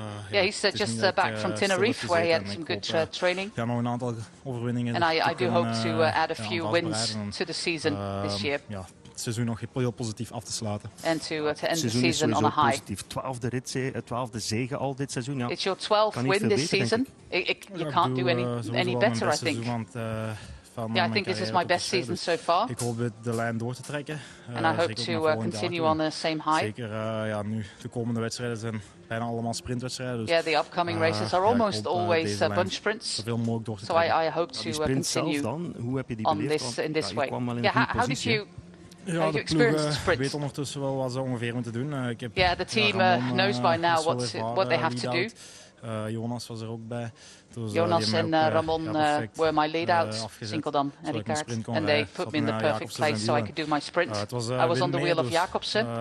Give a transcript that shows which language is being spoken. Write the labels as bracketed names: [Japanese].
[English] He's just back from Tenerife, where he had some good training. And I do hope to add a few wins to the season this year. [Dutch] Het seizoen nog heel positief af te sluiten. [English] And to end the season on a high. [Dutch] Positief. 12e zege al dit seizoen. Ja. [English] It's your 12th win this season. You can't do any better, I think. I think this is my best season so far. [Dutch] Ik hoop de lijn door te trekken. [English] And I hope to continue on the same high. [Dutch] Zeker nu de komende wedstrijden zijn bijna allemaal sprintwedstrijden. Dus, [English] the upcoming races are almost always bunch sprints. [Dutch] Zoveel mogelijk door te [English] so [Dutch] trekken. [English] I hope to continue [Dutch] hoe heb je die [English] on [Dutch] beleefd? [English] in this way. How did you [Dutch] de ploeg weet ondertussen wel wat ze ongeveer moeten doen. [English] The team knows by now what they have to do. [Dutch] Jonas was er ook bij. Dus, [English] Jonas and Ramon were my lead-outs, Sinkeldam and Ricard. And they put me in the perfect place so I could do my sprint. I was on the wheel of Jacobsen.